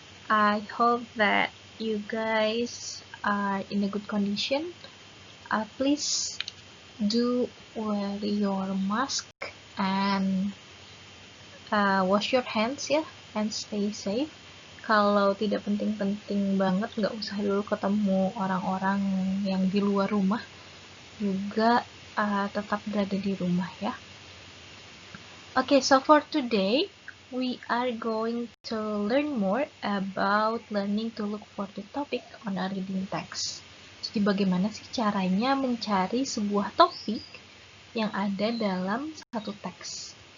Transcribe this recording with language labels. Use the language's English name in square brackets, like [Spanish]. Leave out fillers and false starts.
[English] I hope that you guys are in a good condition. Please do wear your mask and wash your hands ya, and stay safe. [Indonesian] Kalau tidak penting-penting banget, nggak usah dulu ketemu orang-orang yang di luar rumah. Juga tetap berada di rumah ya. [English] Okay, so for today, we are going to learn more about learning to look for the topic on a reading text. [Indonesian] Jadi bagaimana sih caranya mencari sebuah topik yang ada dalam satu teks?